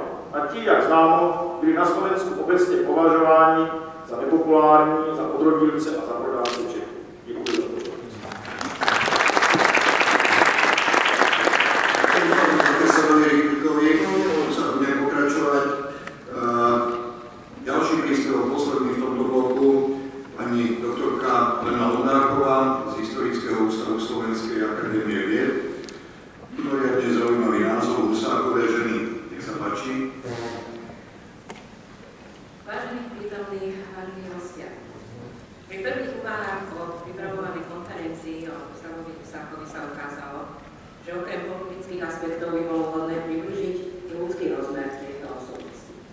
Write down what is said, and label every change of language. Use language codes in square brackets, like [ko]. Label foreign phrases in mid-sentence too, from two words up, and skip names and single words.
[cs] A ti, jak známo, byli na Slovensku obecně považováni za nepopulární, za podrodilce a za prodáce Čechů. Děkuji za pozornost. [sk] Budeme pokračovať. Ďalší príspevok, posledný v tomto bloku, pani doktorka Lena Lodnáková z Historického ústavu Slovenskej akadémie vied. Mimoriadne zaujímavý názov Husákové ženy. Nech sa páči. Vážení prítomní, vážení hostia, pri prvých úvahách o pripravovanej konferencii o Gustavu Husákovi sa ukázalo, že okrem politických aspektov by bolo vhodné približiť i ľudský rozmer týchto osobností.